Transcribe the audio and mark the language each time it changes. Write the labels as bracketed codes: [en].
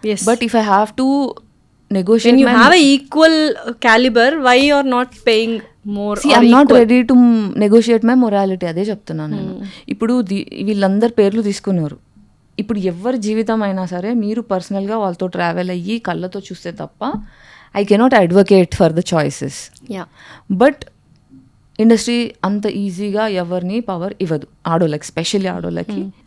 [en] But if I have to negotiate, when you have a equal caliber, why you are not paying more? See, I'm not ready to negotiate my morality. [te] అదే చెప్తున్నాను నేను. ఇప్పుడు వీళ్ళందరి పేర్లు తీసుకున్నారు. ఇప్పుడు ఎవరి జీవితం అయినా సరే మీరు పర్సనల్గా వాళ్ళతో ట్రావెల్ అయ్యి కళ్ళతో చూస్తే తప్ప [en] I cannot advocate for the choices. [te] But industry అంత ఈజీగా ఎవరిని పవర్ ఇవ్వదు ఆడోళ్ళకి, స్పెషల్లీ ఆడోళ్ళకి.